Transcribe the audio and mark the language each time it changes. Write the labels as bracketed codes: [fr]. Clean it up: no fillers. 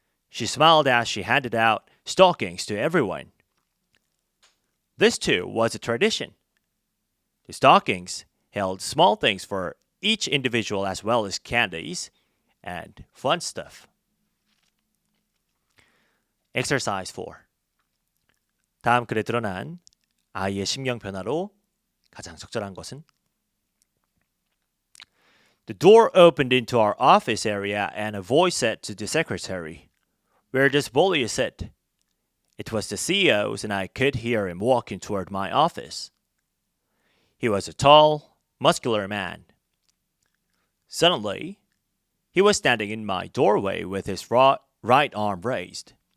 [en] She smiled as she handed out stockings to everyone. This too was a tradition. The stockings held small things for each individual as well as candies and fun stuff. Exercise 4. [ko] 다음 글에 드러난 아이의 심경 변화로 가장 적절한 것은? [en] The door opened into our office area and a voice said to the secretary, "Where does bully sit?" It was the CEO's and I could hear him walking toward my office. He was a tall, muscular man. Suddenly, he was standing in my doorway with his right arm raised.